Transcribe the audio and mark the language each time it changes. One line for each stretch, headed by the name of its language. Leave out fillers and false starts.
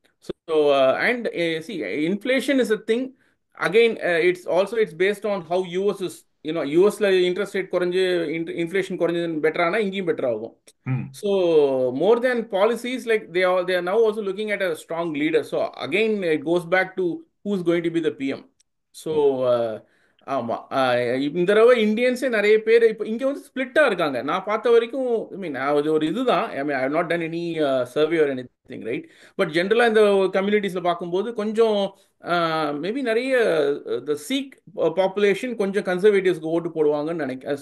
English: So and see inflation is a thing. Again it's also it's based on how US is,
Tamil: யூஎஸ்ல interest rate குறைஞ்சு inflation குறைஞ்சு பெட்டரானா இங்கேயும் better ஆகும். ம்.
English: So more than policies like they are now also looking at a strong leader. So again it goes back to who's going to be the PM.
Tamil: So ஆமா. இந்த தடவை இந்தியன்ஸே நிறைய பேர் இப்போ இங்க வந்து ஸ்பிளிட்டா இருக்காங்க. நான் பார்த்த வரைக்கும், ஐ மீன் அது ஒரு இதுதான்.
English: I mean I have not done any survey or anything, right?
Tamil: But ஜென்ரலா இந்த கம்யூனிட்டிஸ்ல பார்க்கும்போது கொஞ்சம் மேபி நிறைய த சீக் பாப்புலேஷன் கொஞ்சம் கன்சர்வேட்டிவ்ஸ்க்கு ஓட்டு போடுவாங்கன்னு நினைக்கிறேன்.